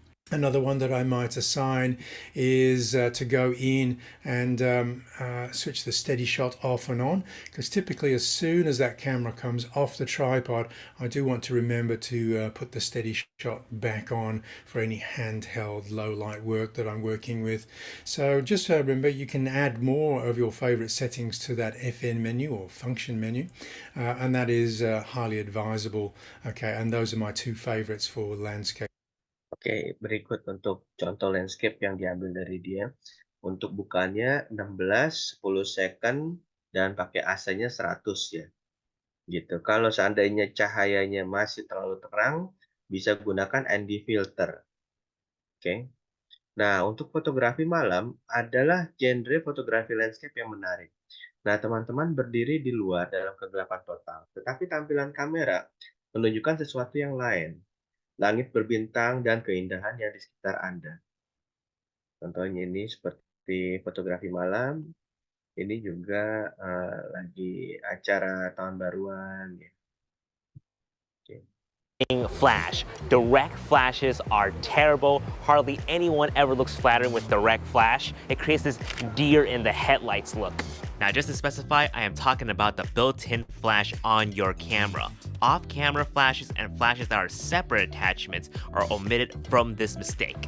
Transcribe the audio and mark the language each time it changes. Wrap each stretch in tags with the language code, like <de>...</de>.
<en>Another one that I might assign is to go in and switch the steady shot off and on, because typically as soon as that camera comes off the tripod, I do want to remember to put the steady shot back on for any handheld low light work that I'm working with. So just remember, you can add more of your favorite settings to that FN menu or function menu, and that is highly advisable. Okay, and those are my 2 favorites for landscape.</en> <id>Oke, berikut untuk contoh landscape yang diambil dari dia. Untuk bukanya 16, 10 second, dan pakai AC-nya 100 ya. Gitu. Kalau seandainya cahayanya masih terlalu terang, bisa gunakan ND filter. Oke. Nah, untuk fotografi malam adalah genre fotografi landscape yang menarik. Nah, teman-teman berdiri di luar dalam kegelapan total, tetapi tampilan kamera menunjukkan sesuatu yang lain. Langit berbintang dan keindahan yang di sekitar Anda. Contohnya ini seperti fotografi malam. Ini juga lagi acara tahun baruan.</id> <en>Flash. Direct flashes are terrible. Hardly anyone ever looks flattering with direct flash. It creates this deer in the headlights look. Now, just to specify, I am talking about the built-in flash on your camera. Off-camera flashes and flashes that are separate attachments are omitted from this mistake.</en>